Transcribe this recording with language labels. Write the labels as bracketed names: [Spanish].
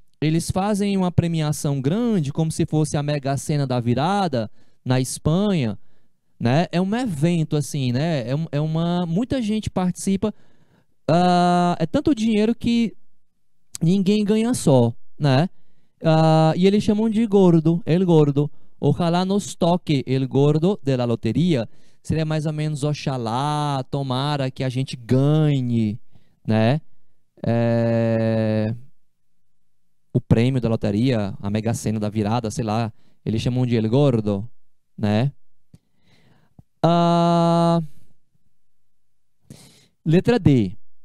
[Portuguese] Eles fazem uma premiação grande, como se fosse a Mega Sena da virada na Espanha, né? É um evento assim, né? Muita gente participa. É tanto dinheiro que ninguém ganha só, né? E eles chamam de gordo, el gordo. [Spanish] Ojalá nos toque el gordo de la loteria. [Portuguese] Seria mais ou menos oxalá, tomara que a gente ganhe, né? É, o prêmio da loteria, a Mega Sena da virada, sei lá. Eles chamam de el gordo, né? Ah, letra D.